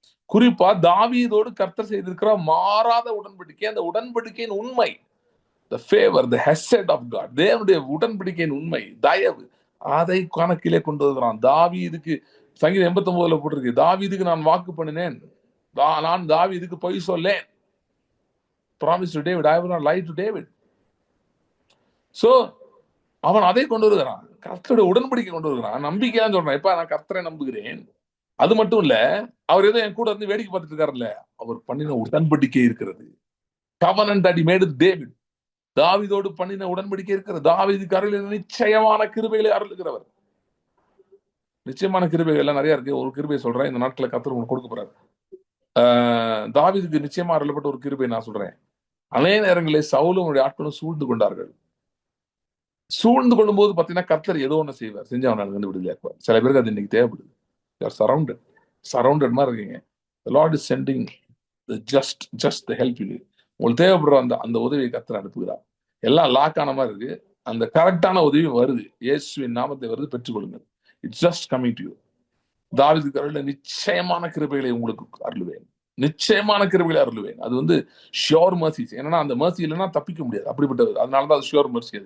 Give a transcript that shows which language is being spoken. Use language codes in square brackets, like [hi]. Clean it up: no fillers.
[ta] குறிப்பா தாவீதோடு கர்த்தர் செய்திருக்கிற மாறாத உடன்படிக்கை, அந்த உடன்படிக்கையின் உண்மை, [en] the favor, the hesed of God, [ta] தேவனுடைய உடன்படிக்கையின் உண்மை, தயவு, அதை கணக்கிலே கொண்டு வருகிறான். தாவீதுக்கு சங்கீதம் 89 போட்டிருக்கு, தாவீதுக்கு நான் வாக்கு பண்ணினேன், நான் தாவீதுக்கு பொய் சொல்லேன். [en] Promise to David, I will not lie to David. [ta] So அவன் அதை கொண்டு வருகிறான், கர்த்தருடைய உடன்படிக்கை கொண்டு வருகிறான். நம்பிக்கையான்னு சொல்றான், எப்ப நான் கர்த்தரை நம்புகிறேன். அது மட்டும் இல்ல, அவர் ஏதோ என் கூட இருந்து வேடிக்கை பார்த்துட்டு இருக்காருல்ல, அவர் பண்ணின உடன்படிக்கை இருக்கிறது. [en] covenant that he made with David, [ta] தாவீதோடு பண்ணின உடன்படிக்கை இருக்கிறது. தாவீதுக்கு அருளின நிச்சயமான கிருபைகளை அருளுகிறவர். நிச்சயமான கிருபைகள் எல்லாம் நிறைய இருக்கு. ஒரு கிருபையை சொல்றேன், இந்த நாட்களை கர்த்தர் உங்களுக்கு கொடுக்க போறாரு. தாவீதுக்கு நிச்சயமா அருளப்பட்ட ஒரு கிருபை நான் சொல்றேன். அநேக நேரங்களில் சவுலும் அவருடைய ஆட்களும் சூழ்ந்து கொண்டார்கள். சூழ்ந்து கொள்ளும் போது பாத்தீங்கன்னா கர்த்தர் ஏதோ ஒண்ணு செய்வார், செஞ்சு அவனை அங்கிருந்து விடுதலையாக்குவார். சில பேருக்கு அது இன்னைக்கு தேவைப்படுது. சரௌண்டட் மாதிரி இருக்கீங்க. [en] The Lord is sending the just the help you need. [ta] உங்களுக்கு தேவைப்படுற அந்த உதவியை கர்த்தர் அனுப்புகிறார். எல்லாம் லாக் ஆன மாதிரி இருக்கு, அந்த கரெக்டான உதவி வருது. இயேசுவின் நாமத்தை வருது, பெற்றுக்கொள்ளுங்கள். [en] It's just coming to you. [ta] தாவீதுக்கு அருளின நிச்சயமான கிருபைகளை உங்களுக்கு அருளுவேன், நிச்சயமான கிருபைகளை அருளுவேன். அது ஷியோர் மர்சிஸ். என்னன்னா அந்த மர்சி இல்லைன்னா தப்பிக்க முடியாது, அப்படிப்பட்டது. அதனாலதான் அது ஷியோர் மர்சி.